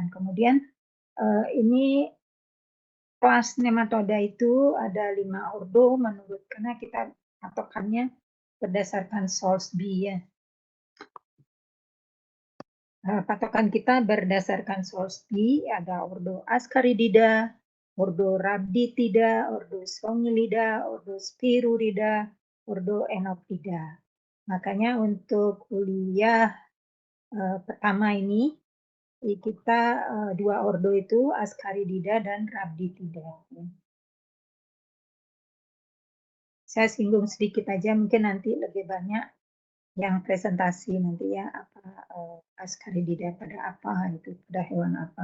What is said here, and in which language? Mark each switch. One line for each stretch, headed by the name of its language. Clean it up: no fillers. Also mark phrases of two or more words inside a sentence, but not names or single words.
Indonesian: Kemudian ini kelas nematoda itu ada 5 ordo menurut karena kita patokannya berdasarkan Soulsby ya. Patokan kita berdasarkan Soulsby ada ordo Ascaridida, ordo Rhabditida, ordo Sphongolida, ordo Spirurida, ordo Enoptida. Makanya untuk kuliah pertama ini kita 2 ordo itu Ascaridida dan Rhabditida. Saya singgung sedikit aja, mungkin nanti lebih banyak yang presentasi nanti ya, apa Ascaridida pada apa, itu pada hewan apa.